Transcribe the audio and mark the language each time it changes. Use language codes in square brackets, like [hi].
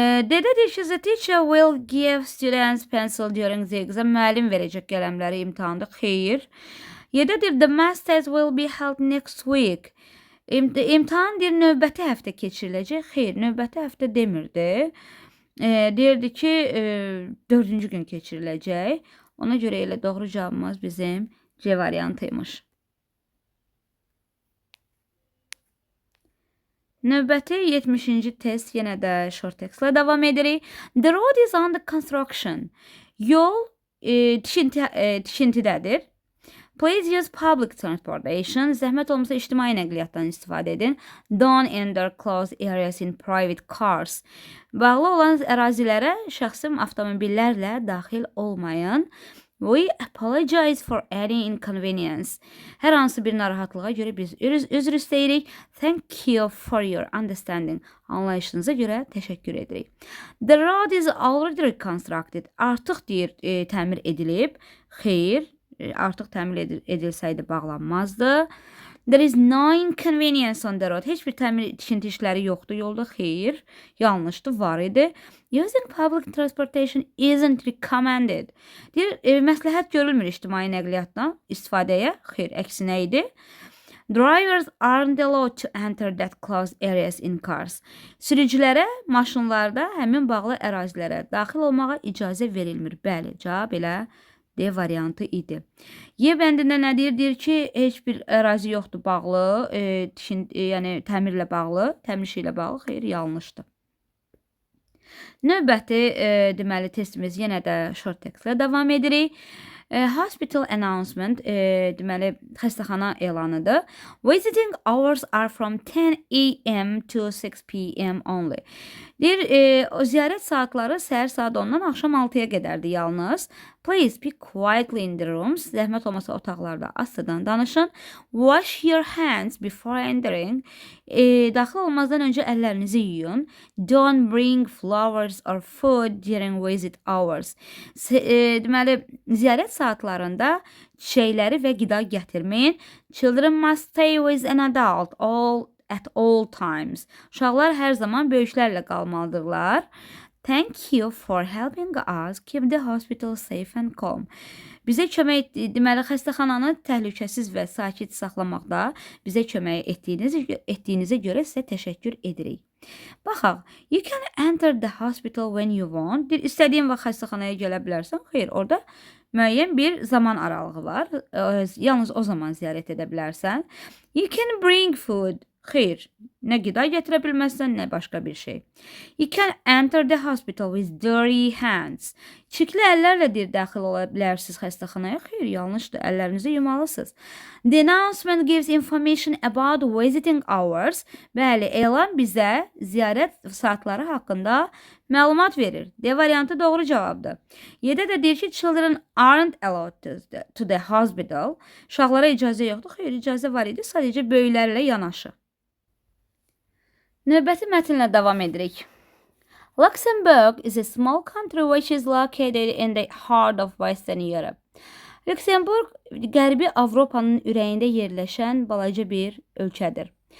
[az] Dede deyir ki, [en] the teacher will give students pencil during the exam. [az] Müəllim verəcək qələmləri imtahanda. Xeyr. Yeddə deyir, [en] the math test will be held next week. [az] İmtahan deyir, növbəti həftə keçiriləcək. Xeyr, növbəti həftə demirdi. Deyirdi ki, 4-cü gün keçiriləcək. Ona görə elə doğru cavabımız bizim C variantıymış. Növbəti 70-ci test yenə də short textlə davam edirik. [en] The road is under construction. [az] Yol tikintidədir. [en] Please use public transportation. [az] Zəhmət olmasa ictimai nəqliyyatdan istifadə edin. [en] Don't enter closed areas in private cars. [az] Bağlı olan ərazilərə şəxsi avtomobillərlə daxil olmayın. [en] We apologize for any inconvenience. [az] Hər hansı bir narahatlığa görə biz üzr istəyirik. [en] Thank you for your understanding. [az] Anlayışınıza görə təşəkkür edirik. [en] The road is already reconstructed. [az] Artıq deyir təmir edilib. Xeyr, artıq təmir edilsəydi bağlanmazdı. [en] There is no inconvenience on the road. [az] Heç bir təmir tikinti işləri yoxdur yolda. Xeyr, yanlışdır, var idi. [en] Using public transportation isn't recommended. [az] Deyir, məsləhət görülmür ictimai nəqliyyatdan istifadəyə. Xeyr, əksinə idi. [en] Drivers aren't allowed to enter that closed areas in cars. [az] Sürücülərə maşınlarda həmin bağlı ərazilərə daxil olmağa icazə verilmir. Bəli, cavab elə D variantı idi. Y bəndində nə deyir? Deyir ki, heç bir ərazi yoxdur bağlı, yəni təmirlə bağlı, təmir işi ilə bağlı. Xeyr, yanlışdır. Növbəti deməli testimiz yenə də short textlə davam edirik. Hospital announcement, deməli xəstəxana elanıdır. [en] Visiting hours are from 10 a.m. to 6 p.m. only. [az] Deyir, ziyarət saatları səhər saat 10-dan axşam 6-ya qədərdir yalnız. [en] Please be quietly in the rooms. [az] Zəhmət olmasa otaqlarda astadan danışın. [en] Wash your hands before entering. [az] Daxil olmazdan öncə əllərinizi yuyun. [en] Don't bring flowers or food during visit hours. [az] Deməli, ziyarət saatlarında çiçəkləri və qida gətirməyin. [en] Children must stay with an adult at all times. [az] Uşaqlar hər zaman böyüklərlə qalmalıdırlar. [en] Thank you for helping us keep the hospital safe and calm. [az] Bizə kömək deməli xəstəxananı təhlükəsiz və sakit saxlamaqda bizə kömək etdiyinizə görə sizə təşəkkür edirik. Baxaq, [en] you can enter the hospital when you want. [az] İstədiyin vaxt xəstəxanaya gələ bilərsən. Xeyr, orada müəyyən bir zaman aralığı var. Yalnız o zaman ziyarət edə bilərsən. [en] You can bring food. [az] Xeyr, Nə qida gətirə bilməzsən, nə başqa bir şey. [en] You can enter the hospital with dirty hands. [az] Çirkli əllərlə daxil ola bilərsiniz xəstəxanaya. Xeyr, yanlışdır. Əllərinizi yumalısınız. [en] The announcement gives information about visiting hours. [az] Bəli, elan bizə ziyarət saatları haqqında məlumat verir. D variantı doğru cavabdır. Y-də də deyir ki, [en] children aren't allowed to the hospital. [az] Uşaqlara icazə yoxdur. Xeyr, icazə var idi. Sadəcə böyüklərlə yanaşı. Növbəti mətnlə davam edirik. [en] Luxembourg is a small country which is located in the heart of Western Europe. [az] Lüksemburg, Qərbi Avropanın ürəyində yerləşən balaca bir ölkədir.